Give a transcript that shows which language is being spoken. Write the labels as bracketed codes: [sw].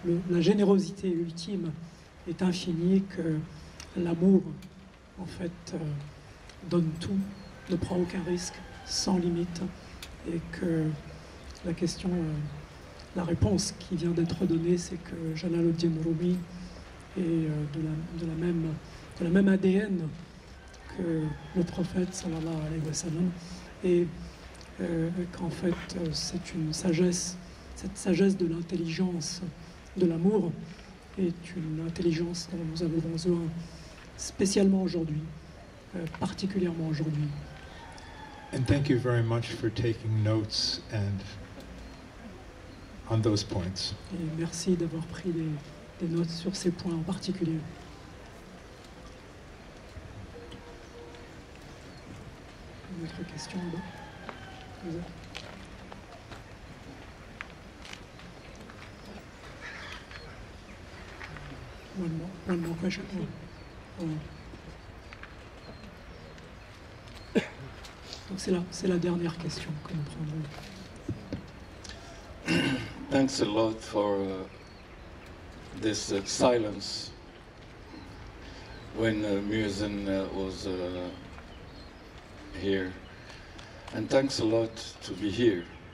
[fr] la générosité ultime est infinie, que l'amour en fait donne tout, ne prend aucun risque, sans limite, et que la question, la réponse qui vient d'être donnée, c'est que Jalaluddin Rûmî est de la même ADN que le prophète [ar] sallallahu alayhi wa sallam, [fr] et qu'en fait c'est une sagesse, cette sagesse de l'intelligence, de l'amour, est une intelligence dont nous avons besoin spécialement aujourd'hui, particulièrement aujourd'hui. [en] And thank you very much for taking notes and on those points. [fr] Et merci d'avoir pris des notes sur ces points en particulier. Une autre question là-bas? [en] One more question. [fr] Donc c'est la dernière question que nous prendrons. [en] Thanks a lot for this silence when Muezzin was here, and thanks a lot to be here.